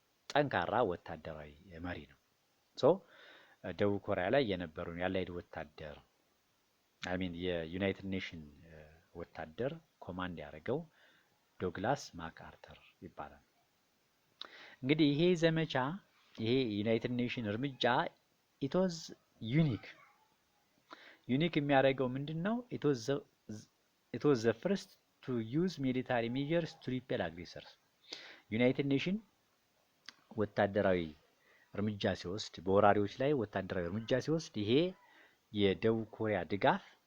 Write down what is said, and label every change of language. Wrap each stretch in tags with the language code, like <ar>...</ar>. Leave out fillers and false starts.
<am>ጠንካራ ወታደራዊ መሪ ነው። ደቡብ ኮሪያ ላይ የነበረውን ያላይድ ወታደር የዩናይትድ ኔሽን ወታደር ኮማንድ ያደረገው ዶግላስ ማክ አርተር ይባላል። እንግዲህ ይሄ ዘመቻ ይሄ ዩናይትድ ኔሽን እርምጃ</am> <en>it was unique</en> <am>የሚያደርገው ምንድነው?</am> <en>it was the first to use military measures to repel aggressors.</en> <am>ዩናይትድ ኔሽን ወታደራዊ እርምጃ ሲወስድ በወራሪዎች ላይ ወታደራዊ እርምጃ ሲወስድ ይሄ የደቡብ ኮሪያ ድጋፍ</am>